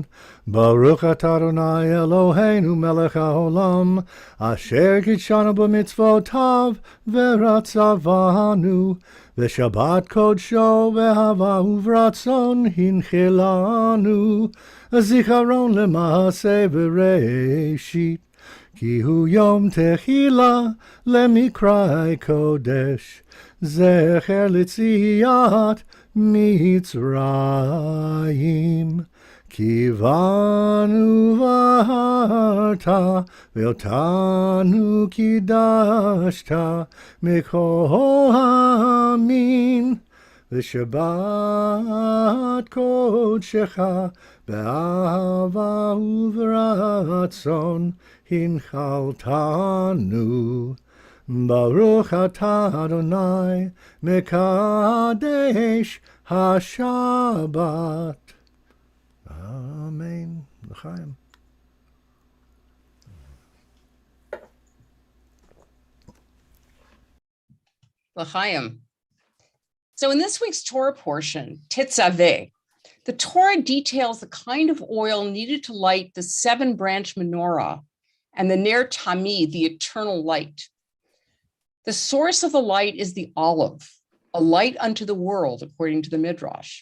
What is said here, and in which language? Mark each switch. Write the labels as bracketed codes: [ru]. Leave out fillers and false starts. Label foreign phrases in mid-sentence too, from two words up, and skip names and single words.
[he] ברוך אתה אדוני אלוהינו מלך העולם אשר קידשנו במצוותיו ורצה בנו ושבת קדשו באהבה וברצון הנחילנו זיכרון למעשה בראשית. כי הוא יום תחילה למקראי קודש זכר ליציאת מצרים. כי בנו בחרת ואותנו קידשת מכל העמים. ושבת קדשך באהבה וברצון הנחלתנו. ברוך אתה אדוני מקדש השבת. אמן. לחיים. L'chaim. [en] So in this week's Torah portion, Tetzaveh, the Torah details the kind of oil needed to light the 7-branch menorah and the [he] נר תמיד, [en] the eternal light. The source of the light is the olive, a light unto the world, according to the Midrash.